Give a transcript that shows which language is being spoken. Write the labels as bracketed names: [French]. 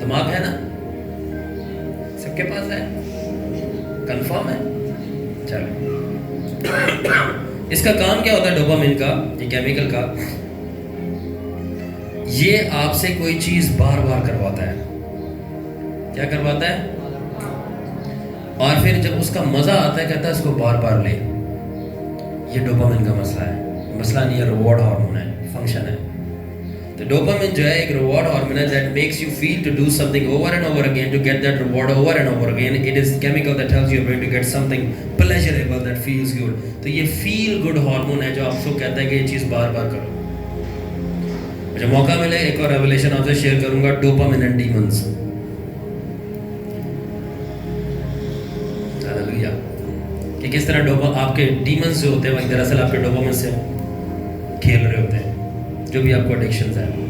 [Urdu] دماغ ہے نا سب کے پاس ہے, کنفرم ہے؟ چلو, اس کا کام کیا ہوتا ہے ڈوپامن کا, یہ کیمیکل کا, یہ آپ سے کوئی چیز بار بار کرواتا ہے. کیا کرواتا ہے؟ اور پھر جب اس کا مزہ آتا ہے کہتا ہے اس کو بار بار لے. یہ ڈوپامن کا مسئلہ ہے, مسئلہ نہیں ہے, ریوارڈ ہارمون ہے, فنکشن ہے. تو ڈوپامن جو ہے ایک ریوارڈ ہارمون ہے [English] that makes you feel to do something over and over again to get that reward over and over again. It is chemical that tells your brain to get something pleasurable that feels good. [Urdu] تو یہ [English] feel good [Urdu] hormone ہے جو آپ کو کہتا ہے کہ یہ چیز بار بار کرو. مجھے موقع ملے ایک اور ریولیشن آپ سے شیئر کروں گا, ڈوپامن اینڈ ڈیمنز. ہاللویا. کہ کس طرح آپ کے ڈیمنز جو ہوتے ہیں وہ دراصل آپ کے ڈوپامن سے کھیل رہے ہوتے ہیں, جو بھی آپ کو ایڈکشنز ہیں.